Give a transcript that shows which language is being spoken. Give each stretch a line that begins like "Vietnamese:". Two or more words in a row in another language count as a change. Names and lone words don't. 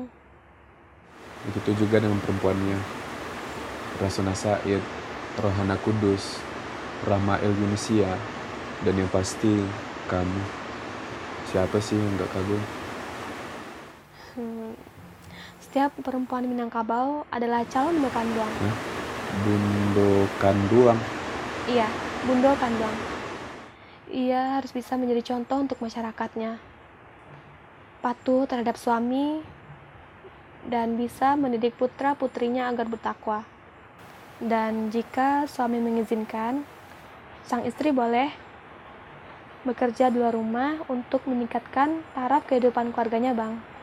Indonesian: Begitu juga dengan perempuannya, Rasuna Said, Rohana Kudus, Rahmael Yunisia, dan yang pasti kamu. Siapa sih yang gak kagum? Setiap perempuan Minangkabau adalah calon
Minangkabau: bundo kanduang. Bundo Kanduang. Iya, bundo kanduang.
Indonesian: Ia harus bisa menjadi contoh untuk masyarakatnya. Patuh terhadap suami dan bisa mendidik putra-putrinya agar bertakwa. Dan jika suami mengizinkan, sang istri boleh bekerja di luar rumah untuk meningkatkan taraf kehidupan keluarganya, Bang.